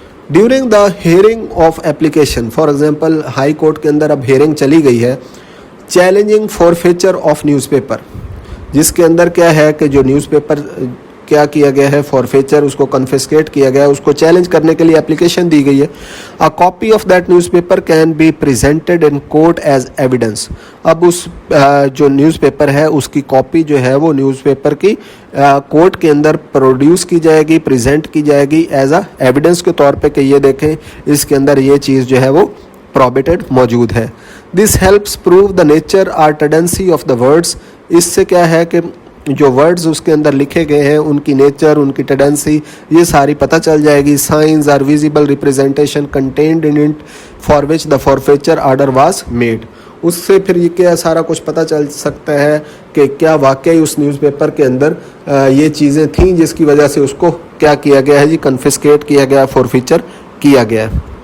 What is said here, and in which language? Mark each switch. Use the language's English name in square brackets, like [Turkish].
[English] during the hearing of application, [Urdu] for example high court کے اندر اب hearing چلی گئی ہے، [English] challenging forfeiture of newspaper, [Urdu] جس کے اندر کیا ہے کہ جو نیوز پیپر کیا کیا گیا ہے فورفیچر, اس کو کنفسکیٹ کیا گیا ہے, اس کو چیلنج کرنے کے لیے اپلیکیشن دی گئی ہے. [English] A copy of that newspaper can be presented in court as evidence. [Urdu] اب اس جو نیوز پیپر ہے اس کی کاپی جو ہے وہ نیوز پیپر کی کورٹ کے اندر پروڈیوس کی جائے گی, پریزنٹ کی جائے گی [English] as a evidence [Urdu] کے طور پہ کہ یہ دیکھیں اس کے اندر یہ چیز جو ہے وہ پروبیٹڈ موجود ہے. [English] This helps prove the nature اور tendency of the words. [Urdu] اس سے کیا ہے کہ جو ورڈز اس کے اندر لکھے گئے ہیں ان کی نیچر, ان کی ٹینڈنسی, یہ ساری پتہ چل جائے گی. [English] Signs are visible representation contained in it for which the forfeiture order was made. [Urdu] اس سے پھر یہ کیا سارا کچھ پتہ چل سکتا ہے کہ کیا واقعی اس نیوز پیپر کے اندر یہ چیزیں تھیں جس کی وجہ سے اس کو کیا کیا گیا ہے جی, کنفسکیٹ کیا گیا, فورفیچر کیا گیا ہے.